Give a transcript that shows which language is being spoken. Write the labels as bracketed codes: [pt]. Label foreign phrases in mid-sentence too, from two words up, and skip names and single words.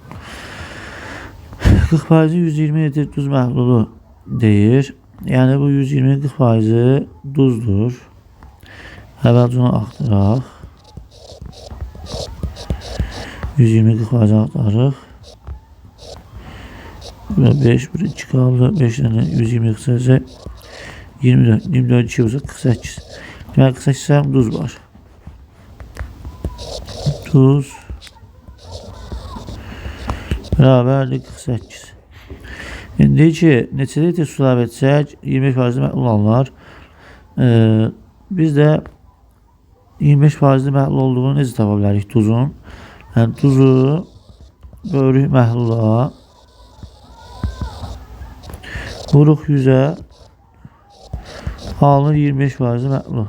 [az] 40%'li 120 litre tuz məhlulu deyir. Yani bu 120-40%'li duzdur. Əvvəlcə onu axtaraq. 120-40%'li axtarıq. [tr] Burada 5, burada 2 kaldı. 5 tane 120 kısacak. 24, 24 2 olsa 48. Yani 48 tane tuz var. Tuz beraberlik 48. [az] İndi ki neçə litre su əlavə etsək 25% məhlul alınır. Biz də 25% məhlul olduğunu necə tapa bilərik tuzun? Yəni tuzu bölürük məhlula. Vuruq 100'e alınır 25% məhlul.